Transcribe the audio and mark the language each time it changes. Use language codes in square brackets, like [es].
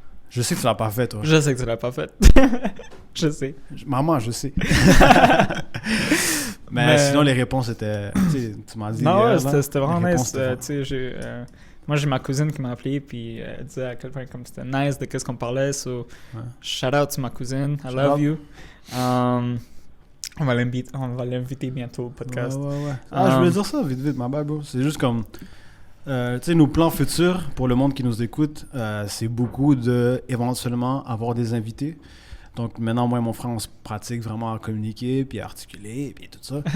[fr] Je sais que tu l'as pas fait, toi. je sais que tu l'as pas fait. Je sais. Maman, je sais. mais sinon, les réponses étaient... Tu m'as dit... Non, hier, c'était vraiment les [en] nice. [fr] réponses Moi, j'ai ma cousine qui m'a appelé, puis elle disait à quel point comme c'était nice de qu'est-ce qu'on parlait. [en] So, shout out to [fr] ma cousine. [en] I love you. [fr] On va l'inviter bientôt au podcast. Ouais. Je voulais dire ça vite, ma bad, bro. C'est juste comme... tu sais, nos plans futurs, pour le monde qui nous écoute, c'est beaucoup de, éventuellement, avoir des invités. Donc maintenant, moi et mon frère, on se pratique vraiment à communiquer, puis à articuler, puis tout ça.